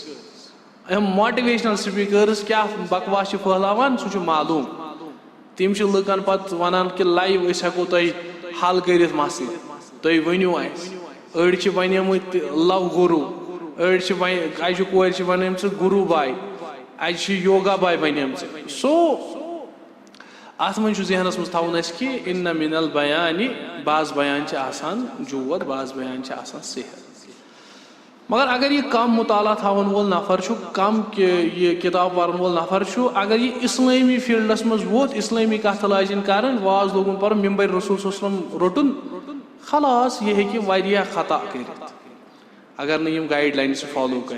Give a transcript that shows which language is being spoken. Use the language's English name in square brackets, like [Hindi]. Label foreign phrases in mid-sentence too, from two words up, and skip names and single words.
[English] motivational speakers [Kashmiri] کیاہ بکواس چھِ پھٔہلاوان سُہ چھُ معلوٗم, تِم چھِ لُکن پتہٕ ونان کہِ لایو أسۍ ہٮ۪کو تۄہہِ حل کٔرِتھ مسلہٕ, تُہۍ ؤنِو اَسہِ. أڑۍ چھِ بنیمٕتۍ لو گُروٗ, أڑۍ چھِ اجہِ کورِ چھِ بنیمژٕ گُروٗ باے, اجہِ چھِ یوگا باے بنیمژٕ. سو اتھ منٛز چھُ ذہنس منٛز تھاوُن اَسہِ کہِ [Arabic] اِنَّ مِنَ البیانِ, [Kashmiri] بعض بیان چھِ آسان جود, بعض بیان چھِ آسان سحر. مگر اگر یہِ کم مُطالعہ تھاون وول نفر چھُ, کم یہِ کِتاب پرن وول نفر چھُ, اگر یہِ اسلٲمی فیٖلڈس منٛز ووت, اسلٲمی کتھٕ لاجِن کرٕنۍ, واز لوگُن پرُن, ممبر رسول [Arabic] صلی اللہ علیہ وسلم [Kashmiri] روٚٹُن, خلاص یہِ ہیٚکہِ واریاہ خطا کٔرِتھ اگر نہٕ یِم [English] guide lines follow [Kashmiri] کرِ.